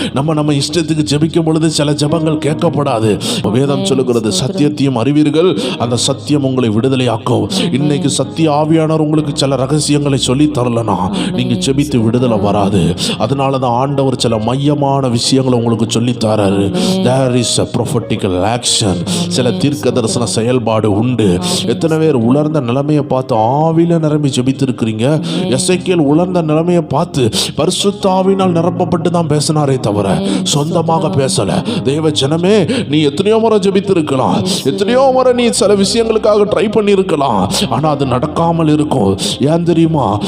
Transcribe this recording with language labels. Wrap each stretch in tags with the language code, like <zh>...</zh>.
<ta>நம்ம இஷ்டத்துக்கு ஜெபிக்கும் பொழுது சில ஜெபங்கள் கேட்கப்படாது. வேதம் சொல்லுகிறது, சத்தியத்தையும் அறிவீர்கள், அந்த சத்தியம் உங்களை விடுதலையாக்கும். இன்னைக்கு சத்திய ஆவியானவர் உங்களுக்கு சில ரகசியங்களை சொல்லி தரலனா நீங்க ஜெபித்து விடுதலை வராது. அதனால தான் ஆண்டவர் சில மையமான விஷயங்களை உங்களுக்கு சொல்லி தராரு.</ta> <en>there is a prophetical action.</en> <ta>சில தீர்க்க தரிசன செயல்பாடு உண்டு. எத்தனை பேர் உலர்ந்த நிலைமையை பார்த்து ஆவியில நிரம்பி ஜெபித்திருக்கிறீங்க? எசேக்கியேல் உலர்ந்த நிலைமையை பார்த்து பரிசுத்த ஆவியினால் நிரப்பப்பட்டு தான் பேசினாரே தவிர சொந்தமாக பேசல. தேவ ஜனமே, நீ எத்தனையோ முறை ஜெபித்திருக்கலாம், எத்தனையோ முறை நீ சில விஷயங்களுக்காக ட்ரை பண்ணியிருக்கலாம், ஆனா அது நடக்காமல் இருக்கும். ஏன் தெரியுமா?</ta>